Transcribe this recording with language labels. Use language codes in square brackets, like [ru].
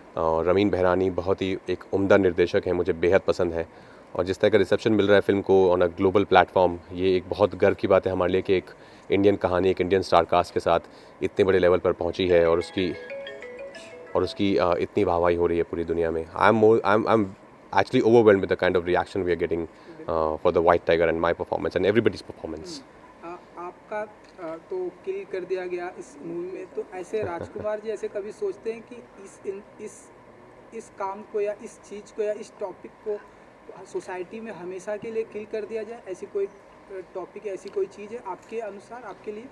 [hi] और रमीन बहरानी बहुत ही एक उम्दा निर्देशक है, मुझे बेहद पसंद है। और जिस तरह का रिसेप्शन मिल रहा है फिल्म को [en] on a global platform, [hi] ये एक बहुत गर्व की बात है हमारे लिए कि एक इंडियन कहानी एक इंडियन स्टार कास्ट के साथ इतने बड़े लेवल पर पहुंची है, और उसकी इतनी वाहवाही हो रही है पूरी दुनिया में। [en] I am actually overwhelmed with the kind of reaction we are getting for the White Tiger and my performance and everybody's performance. [hi] आपका तो किल कर दिया गया इस मूवी में, तो ऐसे राजकुमार जी ऐसे कभी सोचते हैं कि इस काम को या इस चीज़ को या इस टॉपिक को सोसाइटी में हमेशा के लिए किल कर दिया जाए? ऐसी कोई टॉपिक, ऐसी कोई चीज़ है आपके अनुसार, आपके लिए?